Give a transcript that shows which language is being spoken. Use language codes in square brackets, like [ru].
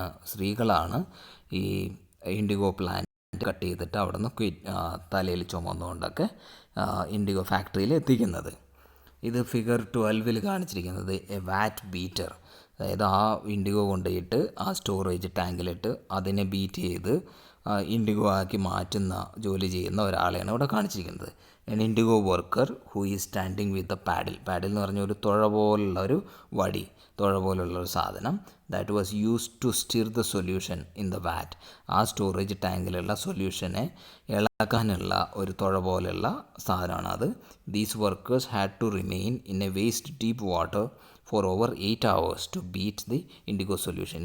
[ml] സ്ത്രീകളാണ് ഈ IndiGo plant cut ചെയ്തിട്ട് അവിടെ നിന്ന് തലയിൽ ചുമന്നുകൊണ്ടൊക്കെ ഇൻഡിഗോ ഫാക്ടറിയിൽ എത്തിക്കുന്നത്. ഇത് ഫിഗർ 12 കാണിച്ചിരിക്കുന്നത് എ വാറ്റ് ബീറ്റർ, അതായത് ആ ഇൻഡിഗോ കൊണ്ടുപോയിട്ട് ആ സ്റ്റോറേജ് ടാങ്കിലിട്ട് അതിനെ ബീറ്റ് ചെയ്ത് ഇൻഡിഗോ ആക്കി മാറ്റുന്ന ജോലി ചെയ്യുന്ന ഒരാളെയാണ് ഇവിടെ കാണിച്ചിരിക്കുന്നത്. [en] an indigo worker who is standing with the paddle [ml] എന്ന് പറഞ്ഞ ഒരു തുഴ പോലുള്ള ഒരു വടി, തുഴ പോലുള്ളൊരു സാധനം [en] That was used to stir the solution in the vat. [ml] ആ സ്റ്റോറേജ് ടാങ്കിലുള്ള സൊല്യൂഷനെ ഇളക്കാനുള്ള ഒരു തുഴ പോലുള്ള സാധനമാണ് അത്. [en] These workers had to remain in a waist deep water for over 8 hours to beat the indigo solution.